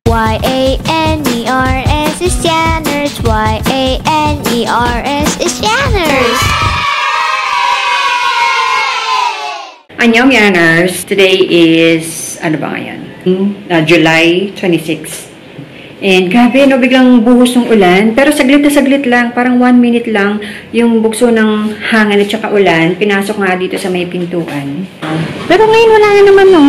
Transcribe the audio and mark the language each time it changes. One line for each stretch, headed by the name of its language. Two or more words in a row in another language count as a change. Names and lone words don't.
English: Y-A-N-E-R-S is Janners. Y-A-N-E-R-S is Janners. Annyeong Janners. Today is,
Filipino: ano ba ngayon? July 26. And grabe, no, biglang buhos ng ulan. Pero saglit na saglit lang, parang 1 minute lang yung bugso ng hangin at saka ulan. Pinasok nga dito sa may pintuan. Pero ngayon wala na naman, no?